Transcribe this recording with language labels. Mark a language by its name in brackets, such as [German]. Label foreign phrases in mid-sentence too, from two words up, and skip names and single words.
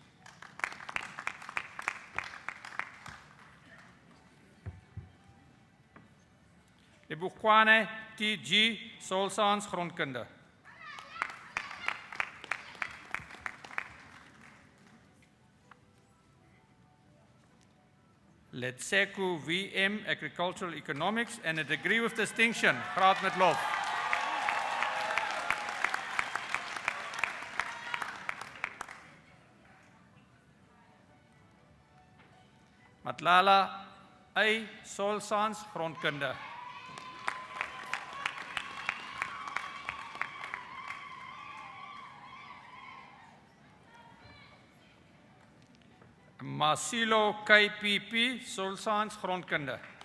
[English] Lebukwane TG, Soil Science, grondkunde. Letseku VM, Agricultural Economics, and a degree with distinction, [Afrikaans] graad met lof. [English] Matlala A, Soil Science, [Afrikaans] grondkunde. [English] Masilo KPP, Soil Science, grondkunde.